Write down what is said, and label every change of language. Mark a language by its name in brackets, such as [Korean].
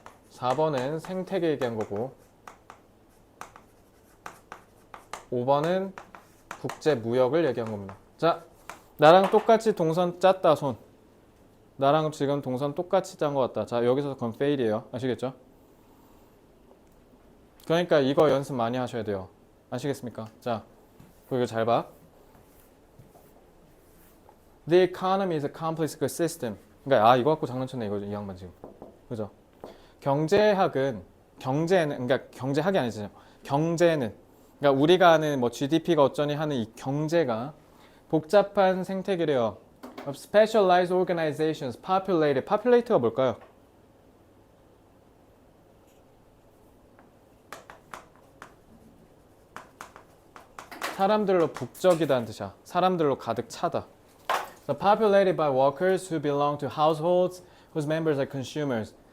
[Korean] 4번은 생태계 얘기한 거고 5번은 국제 무역을 얘기한 겁니다. 자, 나랑 똑같이 동선 짰다 손. 나랑 지금 동선 똑같이 짠 것 같다. 자, 여기서 그건 fail이에요. 아시겠죠? 그러니까 이거 연습 많이 하셔야 돼요. 아시겠습니까? 자, 이거 잘 봐. [English] The economy is a complex system. [Korean] 그러니까 이거 갖고 장난쳤네 이거 이 양반 지금. 그죠? 경제학은 그러니까 경제학이 아니죠. 경제는 그러니까 우리가 아는 뭐 GDP가 어쩌니 하는 이 경제가 복잡한 생태계래요. [English] Of specialized organizations populated. [Korean] populate가 뭘까요? 사람들로 북적이다는 뜻이야. 사람들로 가득 차다. [English] So populated by workers who belong to households whose members are consumers.